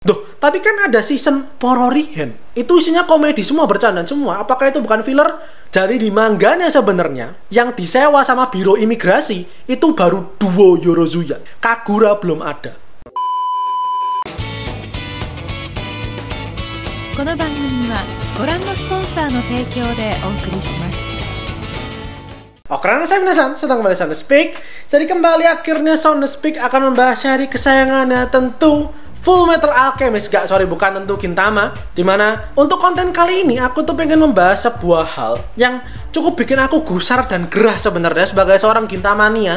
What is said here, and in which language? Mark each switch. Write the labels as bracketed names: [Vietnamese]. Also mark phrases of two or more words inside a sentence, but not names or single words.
[Indonesian] Duh, tapi kan ada season Pororihen. Itu isinya komedi semua, bercandaan semua. Apakah itu bukan filler? Jadi di manganya sebenarnya yang disewa sama biro imigrasi itu baru duo Yorozuya. Kagura belum ada. [Japanese] この番組はご覧のスポンサーの提供でお送りします。 [Indonesian] Oh, karena saya minasan, sedang kembali Sound Speak. Jadi kembali akhirnya Sound Speak akan membahas seri kesayangannya tentu Full Metal Alchemist. Bukan tentu Gintama. Dimana untuk konten kali ini aku tuh pengen membahas sebuah hal yang cukup bikin aku gusar dan gerah sebenarnya sebagai seorang Gintamania.